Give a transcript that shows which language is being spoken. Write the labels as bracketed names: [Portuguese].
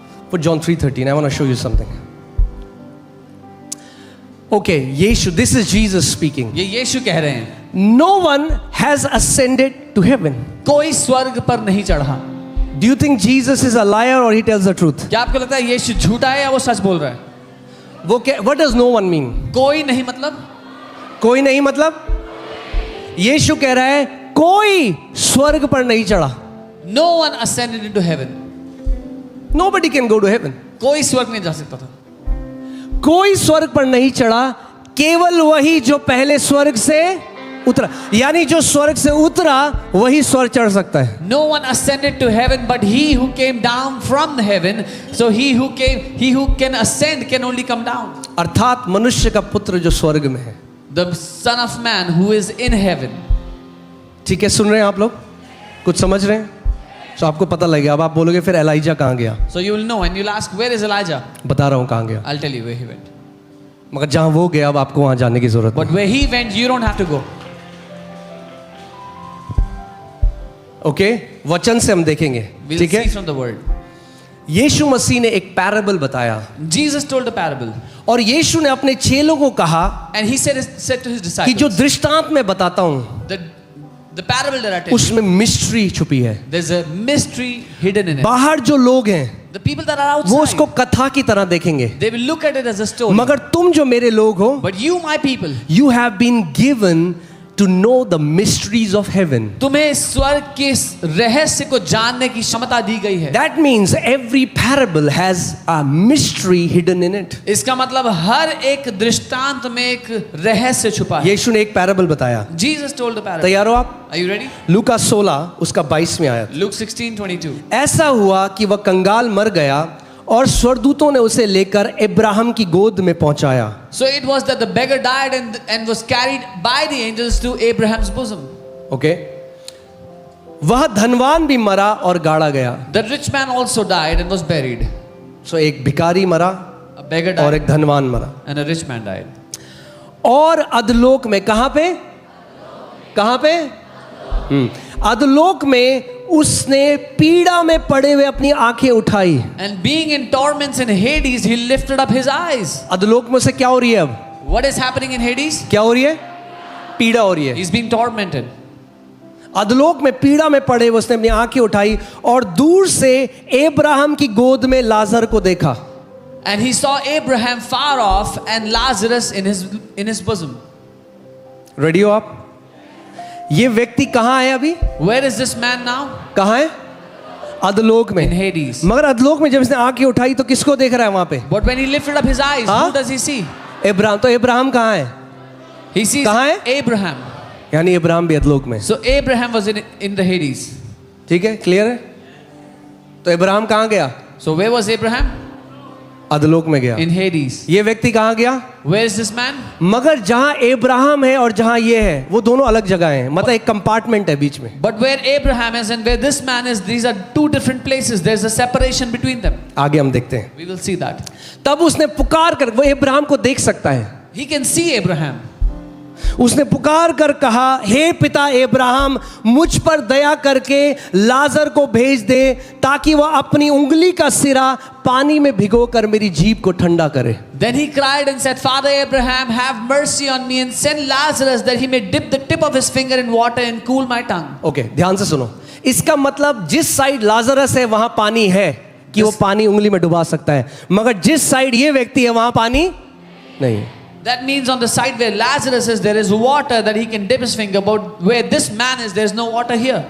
[English] Put John 3:13. I want to show you something. Okay, Yeshu, this is Jesus speaking. [Hindi] ये यीशु कह रहे हैं, [English] No one has ascended to heaven. [Hindi] कोई स्वर्ग पर नहीं चढ़ा. [English] Do you think Jesus is a liar or he tells the truth? [Hindi] क्या आपको लगता है यीशु झूठा है या वो सच बोल रहा है? [English] What does no one mean? [Hindi] कोई नहीं मतलब कोई नहीं मतलब यीशु कह रहा है कोई स्वर्ग पर नहीं चढ़ा. [English] no one ascended into heaven. Nobody can go to heaven. [Hindi] कोई स्वर्ग नहीं जा सकता था. कोई स्वर्ग पर नहीं चढ़ा, केवल वही जो पहले स्वर्ग से उतरा. यानी जो स्वर्ग से उतरा वही स्वर्ग चढ़ सकता है. [English] No one ascended to heaven but he who came down from heaven. So he who can ascend can only come down. [Hindi] अर्थात मनुष्य का पुत्र जो स्वर्ग में है. [English] The Son of Man who is in heaven. [Hindi] ठीक है, सुन रहे हैं आप लोग? कुछ समझ रहे हैं? तो आपको पता लगेगा. अब आप बोलोगे फिर एलाइजा कहाँ गया? [English] So you will know and you'll ask, where is Elijah? [Hindi] बता रहा हूँ कहाँ गया. [English] I'll tell you where he went. [Hindi] मगर जहाँ वो गया अब आपको वहाँ जाने की जरूरत [English] But where he went, you don't have to go. [Hindi] Okay. वचन से हम देखेंगे. [English] We'll [Hindi] ठीक [English] see [Hindi] है. [English] from the word. [Hindi] यीशु मसीह ने एक पैराबल बताया [English] Jesus told a parable [Hindi] और यीशु ने अपने चेलों को कहा [English] and he said to his [Hindi] कि जो [English] disciples, [Hindi] दृष्टांत मैं बताता हूँ [English] the parable that I tell you, [Hindi] उसमें मिस्ट्री छुपी है. [English] there's a mystery hidden in it. [Hindi] बाहर जो लोग हैं [English] The people that are [Hindi] वो उसको [English] outside, [Hindi] कथा की तरह देखेंगे. [English] they will look at it as a story. [Hindi] मगर तुम जो मेरे लोग हो, [English] But you, my people, you have been given to know the mysteries of heaven. [Hindi] तुम्हें स्वर्ग के रहस्य को जानने की क्षमता दी गई है. [English] That means every parable has a mystery hidden in it. [Hindi] इसका मतलब हर एक दृष्टांत में एक रहस्य छुपा है. यीशु ने एक पैराबल बताया. [English] Jesus told the parable. [Hindi] तैयार हो आप? [English] Are you ready? [Hindi] लूका 16 उसका 22वें आयत. [English] Luke 16:22. [Hindi] ऐसा हुआ कि वह कंगाल मर गया और स्वर्गदूतों ने उसे लेकर इब्राहिम की गोद में पहुंचाया. [English] So it was that the beggar died and was carried by the angels to Abraham's bosom. Okay. [Hindi] वह धनवान भी मरा और गाड़ा गया. [English] The rich man also died and was buried. [Hindi] सो एक भिखारी मरा [English] A beggar [Hindi] और [English] died [Hindi] एक धनवान मरा. [English] and a rich man died. [Hindi] और अधलोक में कहां पे? कहां पे? अधलोक में उसने पीड़ा में पड़े हुए अपनी आंखें उठाई. [English] And being in torments in Hades, he lifted up his eyes. [Hindi] अधलोक में से क्या हो रही है अब? [English] What is happening in Hades? [Hindi] क्या हो रही है? पीड़ा हो रही है. [English] He's being tormented. [Hindi] अधलोक में पीड़ा में पड़े हुए उसने अपनी आंखें उठाई और दूर से अब्राहम की गोद में लाजर को देखा. [English] And he saw Abraham far off and Lazarus in his bosom. [Hindi] Ready हो आप? ये व्यक्ति कहां है अभी? [English] Where is this man now? [Hindi] कहां है? अधलोक [English] In [Hindi] में। [English] Hades. [Hindi] मगर अधलोक में जब इसने आंखें उठाई तो किसको देख रहा है वहां पे? [English] But when he lifted up his eyes, हाँ? who does he see? [Hindi] Ibrahim. तो इब्राहिम कहां है? [English] He sees [Hindi] कहाँ है? [English] Abraham. [Hindi] यानी इब्राहिम भी अधलोक में। [English] So Abraham was in the Hades. [Hindi] ठीक है, क्लियर है? तो इब्राहिम कहां गया? [English] So where was Abraham? [Hindi] अधलोक में गया। [English] In Hades. [Hindi] ये व्यक्ति कहां गया? [English] Where is this man? [Hindi] मगर जहां इब्राहिम है और जहां ये है वो दोनों अलग जगह हैं, मतलब एक कंपार्टमेंट है बीच में। [English] But where Abraham is and where this man is, these are two different places. There's a separation between them. [Hindi] आगे हम देखते हैं। [English] We will see that. [Hindi] तब उसने पुकार कर, वो इब्राहिम को देख सकता है, [English] He can see Abraham. [Hindi] उसने पुकार कर कहा, हे पिता इब्राहिम, मुझ पर दया करके लाजर को भेज दे ताकि वह अपनी उंगली का सिरा पानी में भिगोकर मेरी जीभ को ठंडा करे। [English] Then he cried and said, Father Abraham, have mercy on me and send Lazarus that he may dip the tip of his finger in water and cool my tongue. [Hindi] Okay, ध्यान से सुनो। इसका मतलब जिस साइड लाजरस है वहां पानी है कि वो पानी उंगली में डुबा सकता है, मगर जिस साइड ये व्यक्ति है वहां पानी नहीं है। [English] That means on the side where Lazarus is, there is water that he can dip his finger. But where this man is, there is no water here.